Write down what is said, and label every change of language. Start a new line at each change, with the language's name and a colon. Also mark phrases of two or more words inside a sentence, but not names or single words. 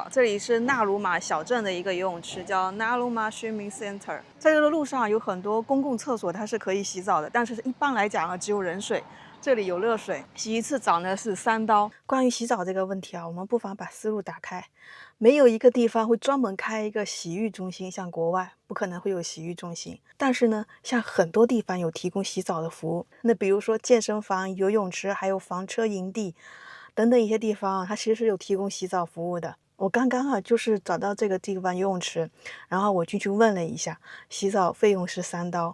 Chinese: 這裡是納魯馬小鎮的一個游泳池，叫 Naluma Swimming Center。在這個路上有很多公共廁所，它是可以洗澡的，但是一般來講呢，只有冷水。這裡有熱水，洗一次澡呢是3刀。關於洗澡這個問題啊，我們不妨把思路打開。沒有一個地方會專門開一個洗浴中心，像國外不可能會有洗浴中心。但是呢，像很多地方有提供洗澡的服務。那比如說健身房、游泳池，還有房車營地等等一些地方，它其實是有提供洗澡服務的。我剛剛就是找到這個地方游泳池，然後我進去問了一下，洗澡費用是3刀。